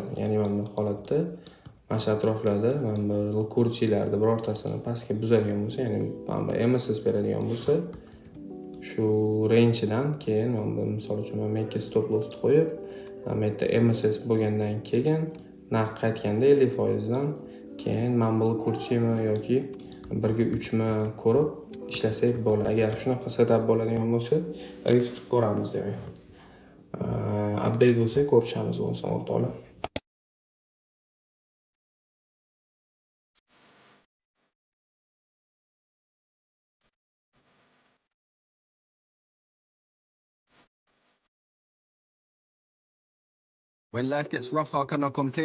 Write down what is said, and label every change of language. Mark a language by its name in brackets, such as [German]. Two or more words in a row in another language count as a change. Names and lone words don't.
[Uzbek] Ya'ni mana bu holatda mana shu atroflarda mana bu liquidity-larda birortasini pastga buzadigan bo'lsa, ya'ni mana bu MSS beradigan bo'lsa, shu range-dan keyin mana bu misol uchun men ikki [English] stop loss [Uzbek] qo'yib, mana bu yerda MSS bo'lgandan keyin narx qaytganda 50% dan keyin mana bu liquidity-mi yoki 1/3 mi ko'rib ishlasak bo'ladi. Agar shunaqa setup bo'ladigan bo'lsa, risk ko'ramiz demak. Update bo'lsa ko'rishamiz bo'lsa o'rtoqlar. [English] When life gets rough, how can I complain?